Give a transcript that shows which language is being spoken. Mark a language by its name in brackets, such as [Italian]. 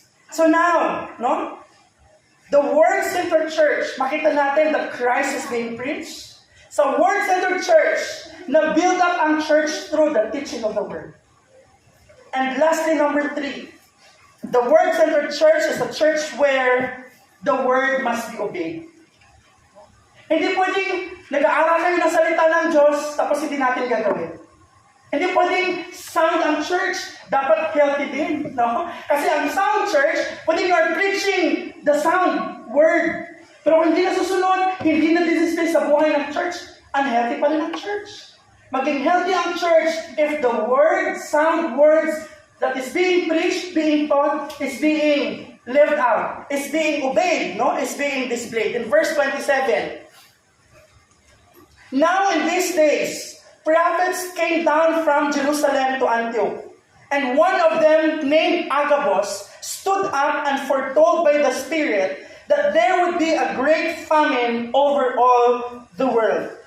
[English] So now, no? The Word-Centered Church, [Filipino] makita natin [English] that Christ is being preached. [Filipino] Sa Word-Centered Church, na-build up ang church through the teaching of the Word. [English] And lastly, number 3, the Word-Centered Church is a church where the Word must be obeyed. [Filipino] Hindi pwedeng nag-aaral kayo ng salita ng Diyos tapos hindi natin gagawin. Hindi pwedeng sound ang church, dapat healthy din. No? Kasi ang [English] sound church, [Filipino] pwedeng [English] you are preaching the sound word. [Filipino] Pero kung hindi na susunod, hindi na display sa buhay ng church, unhealthy pa rin ang church. Maging healthy ang church [English] if the word, sound words that is being preached, being taught, is being lived out, is being obeyed, no? Is being displayed. In verse 27, now in these days, prophets came down from Jerusalem to Antioch, and one of them, named Agabus, stood up and foretold by the Spirit that there would be a great famine over all the world.